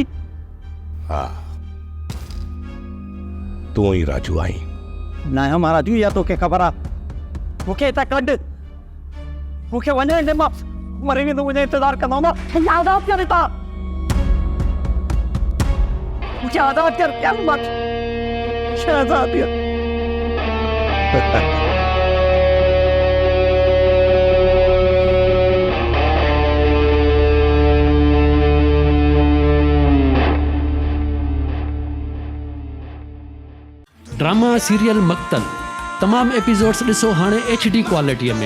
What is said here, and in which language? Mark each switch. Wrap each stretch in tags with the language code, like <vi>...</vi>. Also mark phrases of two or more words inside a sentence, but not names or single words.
<sd>हा, तूं ई राजू आहीं। न आहियां मां राजू, इहा तोखे ख़बर आहे। मूंखे हितां कढ, मूंखे वञे ॾे, मां मरी वेंदुमि, मुंहिंजो इंतज़ारु कंदो। मां आज़ादु कर हितां,</sd> <ur>مجھے آزاد کر، کیا مت شہزادی.</ur> <sd>ड्रामा सीरियल मक्तल तमाम एपिसोड्स ॾिसो हाणे HD क्वालिटीअ में।</sd>